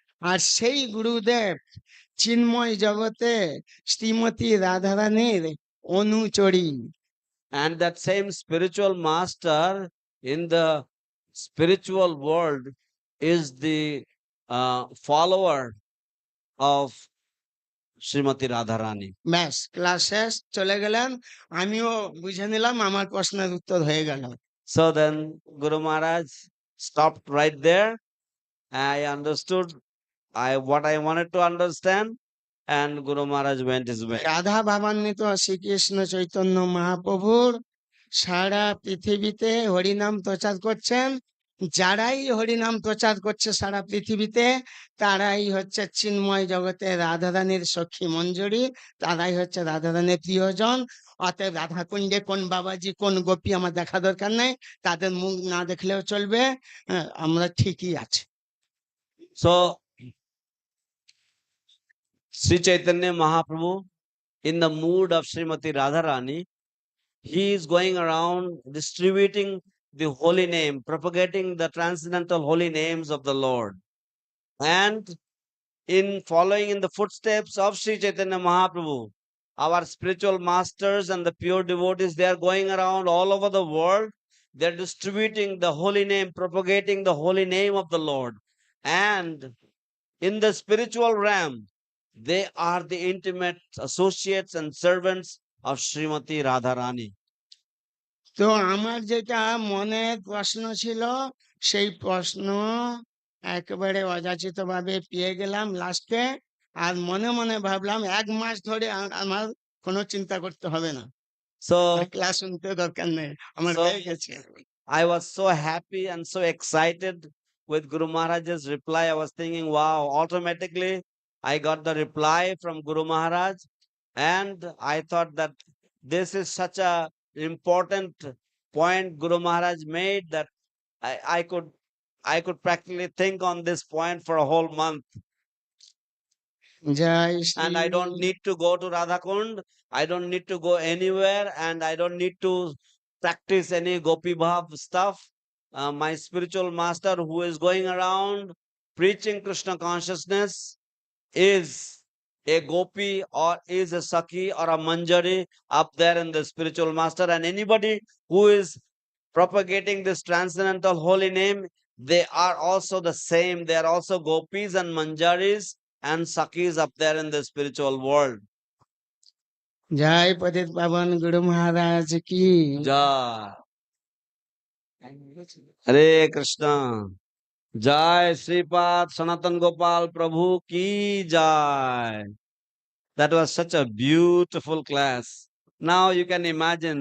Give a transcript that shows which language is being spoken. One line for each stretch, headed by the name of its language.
Bangla: আর সেই গুরুদেব চিন্ময় জগতে শ্রীমতী রাধারানীর অনুচরী।
English: And that same spiritual master in the spiritual world is the follower of Srimati Radharani.
Bangla: ব্যাস, ক্লাস শেষ, চলে গেলেন। আমিও বুঝে নিলাম, আমার প্রশ্নের উত্তর হয়ে গেল।
English: So then Guru Maharaj stopped right there. I understood what I wanted to understand, and Guru Maharaj went his way.
Bangla: Radha ভাবান্বিত Shrikrishna Chaitanya মহাপ্রভুর সারা পৃথিবীতে হরিনাম প্রচার করছেন। যারাই হরিনাম প্রচার করছে সারা পৃথিবীতে, তারাই হচ্ছে চিন্ময় জগতে রাধারানীর সখী মঞ্জুরি, তারাই হচ্ছে রাধারানীর প্রিয়জন। অতএব রাধাকুণ্ডে কোন বাবাজি কোন গোপী আমার দেখা দরকার নাই, তাদের মুখ না দেখলেও চলবে, আমরা ঠিকই আছি।
English: So Sri Chaitanya Mahaprabhu, in the mood of Srimati Radharani, he is going around distributing the holy name, propagating the transcendental holy names of the Lord. And in following in the footsteps of Sri Chaitanya Mahaprabhu, our spiritual masters and the pure devotees, they are going around all over the world. They're distributing the holy name, propagating the holy name of the Lord. And in the spiritual realm, they are the intimate associates and servants of Srimati Radharani.
Bangla: তো আমার যেটা মনের প্রশ্ন ছিল, সেই প্রশ্ন একেবারে অযাচিত ভাবে পেয়ে গেলাম লাস্টে। আর মনে মনে ভাবলাম 1 মাস ধরে আমার কোনো চিন্তা করতে হবে না,
English: So,
Bangla: ক্লাস শুনতে দরকার নেই, আমার
English: So-
Bangla: হয়ে গেছে।
English: I was so happy and so excited with Guru Maharaj's reply. I was thinking, wow, automatically I got the reply from Guru Maharaj. And I thought that this is such a important point Guru Maharaj made that I could practically think on this point for a whole month.
Bangla: Joy
English: And I don't
Bangla: Shri
English: need to go to Radhakund. I don't need to go anywhere, and I don't need to practice any Gopi Bhav stuff. My spiritual master who is going around preaching Krishna consciousness is a Gopi or is a Sakhi or a Manjari up there in the spiritual master, and anybody who is propagating this transcendental holy name, they are also the same. They are also gopis and manjaris and sakis up there in the spiritual world.
Hindi: जय पतित पावन गुरु महाराज की Jai. Hare Krishna.
English: Jai Sripad Sanatan Gopal Prabhu ki Jai. That was such a beautiful class. Now you can imagine